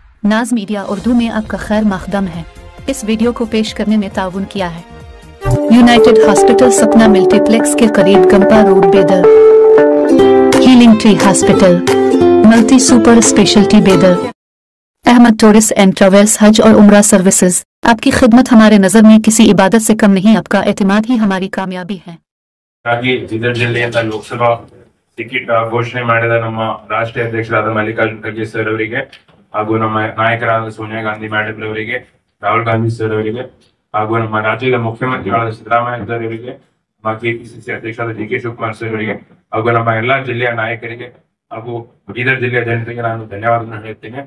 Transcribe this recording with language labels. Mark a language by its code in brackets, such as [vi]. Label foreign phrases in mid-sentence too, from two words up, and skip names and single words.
[hi] नाज मीडिया उर्दू में आपका खैर मकदम है। इस वीडियो को पेश करने में ताउन किया है यूनाइटेड हॉस्पिटल सपना मल्टीप्लेक्स के करीब गंपा रोड बेदर, हीलिंग ट्री हॉस्पिटल, मल्टी सुपर स्पेशलिटी बेदर, अहमद टूरिस्ट एंड ट्रैवल्स हज और उम्रा सर्विसेज। आपकी खिदमत हमारे नजर में किसी इबादत से कम नहीं, आपका एतमाद ही हमारी कामयाबी है। [kn] ಬೀದರ್ ಜಿಲ್ಲೆಯಿಂದ ಲೋಕಸಭಾ ಟಿಕೆಟ್ ಘೋಷಣೆ ಮಾಡಿದ ನಮ್ಮ ರಾಷ್ಟ್ರೀಯ ಅಧ್ಯಕ್ಷರಾದ ಮಲ್ಲಿಕಾರ್ಜುನ್ ಖರ್ಗೆ ಸರ್ ಅವರಿಗೆ ಹಾಗೂ ನಮ್ಮ ನಾಯಕರಾದ ಸೋನಿಯಾ ಗಾಂಧಿ ಮೇಡಮ್ ಅವರಿಗೆ, ರಾಹುಲ್ ಗಾಂಧಿ ಸರ್ ಅವರಿಗೆ ಹಾಗೂ ನಮ್ಮ ರಾಜ್ಯದ ಮುಖ್ಯಮಂತ್ರಿಗಳಾದ ಸಿದ್ದರಾಮಯ್ಯ ಸರ್ ಅವರಿಗೆ, ನಮ್ಮ ಕೆಪಿಸಿಸಿ ಅಧ್ಯಕ್ಷರಾದ ಡಿ ಕೆ ಶಿವಕುಮಾರ್ ಸರ್ ಅವರಿಗೆ ಹಾಗೂ ನಮ್ಮ ಎಲ್ಲಾ ಜಿಲ್ಲೆಯ ನಾಯಕರಿಗೆ ಹಾಗೂ ಬೀದರ್ ಜಿಲ್ಲೆಯ ಜನತೆಗೆ ನಾನು ಧನ್ಯವಾದಗಳನ್ನು ಹೇಳ್ತೇನೆ.